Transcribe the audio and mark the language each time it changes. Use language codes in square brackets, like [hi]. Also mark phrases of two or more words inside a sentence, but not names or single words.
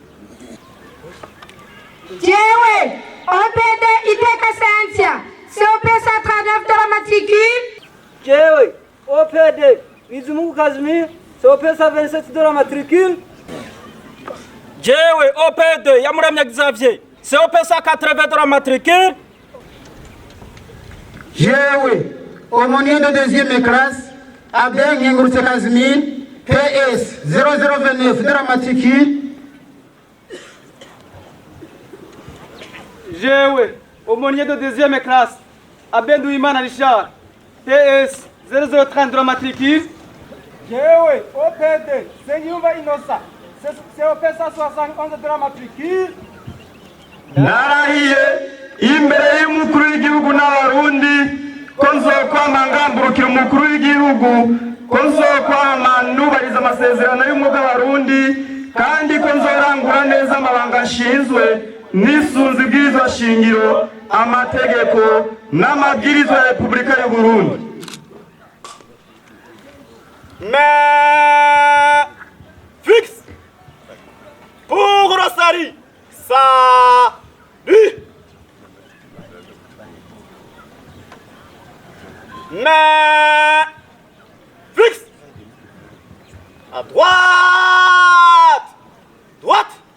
[fr] Jewe, OP2, Iteka Scientia, COP 139 de la matricule. Jewe, OP2, Vizmungu Kazimir, COP 127 de la matricule. Jewe, OP2, Yamuramya Xavier, COP 180 de la matricule. Jewe, aumônier de deuxième classe, Abel Nyengourse Kazimir, PS 0029 de la matricule. Jewe, aumônier de deuxième classe, Abendou Imana Richard, PS 0030 de la matricule. Jewe, OP2, Senyumba Inosa, COP 171 de la matricule. [rn] narahiye imbere y'umukuru w'igihugu n'abarundi ko nzokwama ngamburukira umukuru w'igihugu ko nzokwama nubahiriza amasezerano y'umwuga w'abarundi kandi ko nzorangura neza amabanga nshinzwe nisunze ibwirizwa shingiro amategeko n'amabwirizwa ya Repubulika y'u Burundi. [fr] Mais fixe pour Rosari, salut. Mais fixe à droite, droite.